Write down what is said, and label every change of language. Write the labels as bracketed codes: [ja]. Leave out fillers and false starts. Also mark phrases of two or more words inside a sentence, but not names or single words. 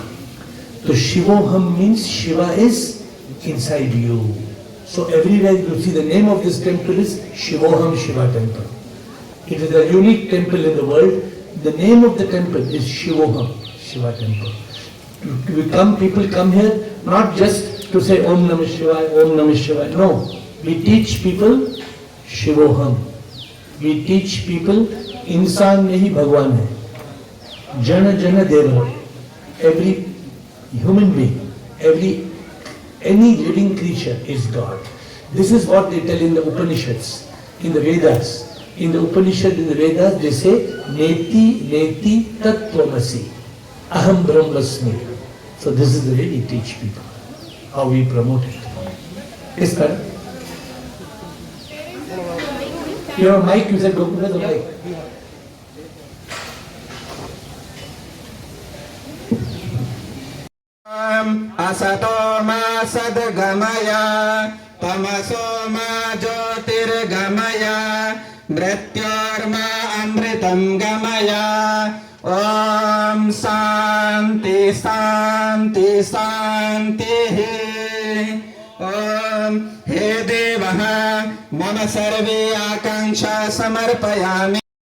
[en] So Shivoham means Shiva is inside you. So everywhere you see the name of this temple is Shivoham Shiva temple. It is a unique temple in the world. The name of the temple is Shivoham Shiva temple. People come here not just to say [sa] ॐ नमः शिवाय, ॐ नमः शिवाय. [en] No, we teach people Shivoham. We teach people [hi] इंसान में ही भगवान है. जन जन देव. [en] Every human being, any living creature is God. This is what they tell in the Upanishads, in the Vedas. In the Upanishad, in the Vedas, they say [sa] नेति नेति तत् त्वमसि अहं ब्रह्मास्मि. [en] So this is the way we teach people, how we promote it. Yes, sir. You have a mic, you said go to the mic. [sa] असतो मा सद्गमय तमसो मा ज्योतिर्गमय मृत्योर्मा अमृतं गमय ॐ शान्ति शान्ति शान्तिः ॐ हे देवः मम सर्वे आकाङ्क्षा समर्पयामि